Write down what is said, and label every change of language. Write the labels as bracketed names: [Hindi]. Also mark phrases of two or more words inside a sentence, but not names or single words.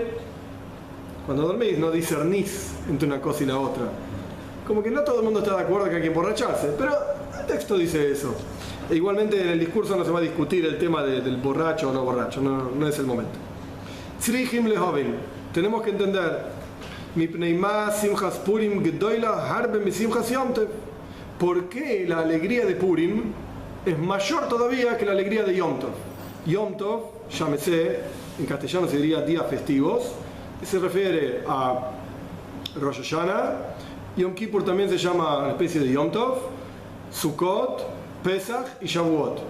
[Spanish] Cuando dormís no discernís entre una cosa y la otra. Como que no todo el mundo está de acuerdo que hay que emborracharse, pero el texto dice eso. E igualmente en el discurso no se va a discutir el tema del borracho o no borracho, no es el momento. [Hebrew] צריכים להבין, [Spanish] tenemos que entender, [Hebrew] מפני מה שמחת פורים גדולה הרבה מ שמחת יום טוב. [Spanish] ¿Por qué la alegría de Purim es mayor todavía que la alegría de Yom Tov? Yom Tov, llámese, en castellano se diría días festivos, se refiere a Rosh Hashanah. Yom Kippur también se llama una especie de Yom Tov, Sukkot, Pesach y Shavuot.